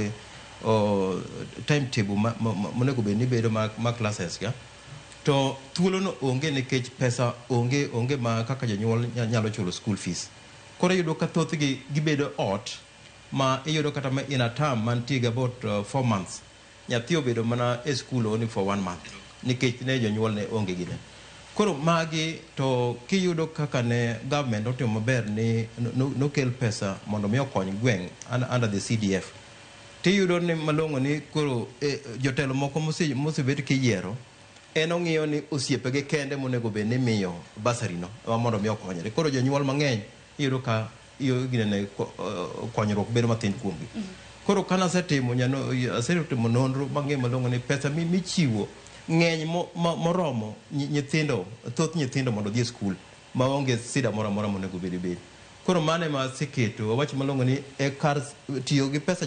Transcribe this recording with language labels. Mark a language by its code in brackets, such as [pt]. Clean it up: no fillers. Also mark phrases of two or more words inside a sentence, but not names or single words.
[luo] timetable monego bed ni bedo ma classes ga to thuolo no onge nikech pesa onge ma kaka janyuol nyalo chulo [en] school fees [luo] koro iyudo ka thoth gi gibedo ot ma iyudo kata [en] in a term [luo] mantie [en] about 4 months [luo] nyathi obedo mana e school [en] only for 1 month [luo] nikech ne jonyuol ne onge gine koro magi to kiyudo kaka ne government otimo maber ni nokel pesa mondo mi okony gweng' [en] under the CDF [luo] tiyudo ni malong'o ni koro jotelo moko mosebet kiyiero en ong'iyo ni osiepege kende monego bed ni miyo basari no mondo mi okonyre koro jonyuol mang'eny iyudo ka iyo ginene konyruok bedo matin kuomgi koro kana asetimo nonro mang'e malong'o ni pesa michiwo ng'eny moromo thoth nyithindo mondo dhi e skul maonge sida moro amora monego bed koro mane ma aseketo awach malong'o ni kar tiyo gi pesa